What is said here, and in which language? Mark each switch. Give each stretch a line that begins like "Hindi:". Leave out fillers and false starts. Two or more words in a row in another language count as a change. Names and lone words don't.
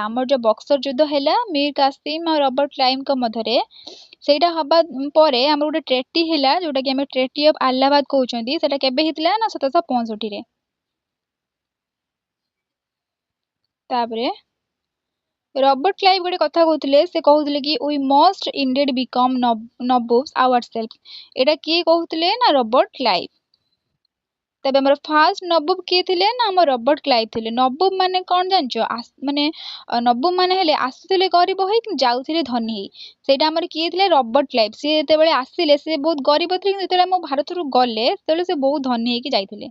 Odia: ଆମର ଯୋଉ ବକ୍ସର ଯୁଦ୍ଧ ହେଲା ମିର୍ କାସିମ ଆଉ ରବର୍ଟ କ୍ଲାଇଭଙ୍କ ମଧ୍ୟରେ ସେଇଟା ହବା ପରେ ଆମର ଗୋଟେ ଟ୍ରେଟି ହେଲା ଯୋଉଟା କି ଆମେ ଟ୍ରେଟି ଅଫ ଆହ୍ଲାବାଦ କହୁଛନ୍ତି। ସେଟା କେବେ ହେଇଥିଲା ନା 1765ରେ। ତାପରେ ରବର୍ଟ କ୍ଲାଇଭ ଗୋଟେ କଥା କହୁଥିଲେ। ସେ କହୁଥିଲେ କି
English: we must indeed become nabobs ourselves.
Odia: ଏଟା କିଏ କହୁଥିଲେ ନା ରବର୍ଟ କ୍ଲାଇଭ। ତେବେ ଆମର
English: first nabob
Odia: କିଏ ଥିଲେ ନା ଆମ ରବର୍ଟ କ୍ଲାଇଭ ଥିଲେ। ନବୋବ ମାନେ କଣ ଜାଣିଛ ମାନେ ନବୋବ ମାନେ ହେଲେ ଆସୁଥିଲେ ଗରିବ ହେଇ କିନ୍ତୁ ଯାଉଥିଲେ ଧନୀ ହେଇ। ସେଇଟା ଆମର କିଏ ଥିଲେ ରବର୍ଟ କ୍ଲାଇଭ। ସିଏ ଯେତେବେଳେ ଆସିଲେ ସେ ବହୁତ ଗରିବ ଥିଲେ କିନ୍ତୁ ଯେତେବେଳେ ଆମ ଭାରତରୁ ଗଲେ ସେତେବେଳେ ସେ ବହୁତ ଧନୀ ହେଇକି ଯାଇଥିଲେ।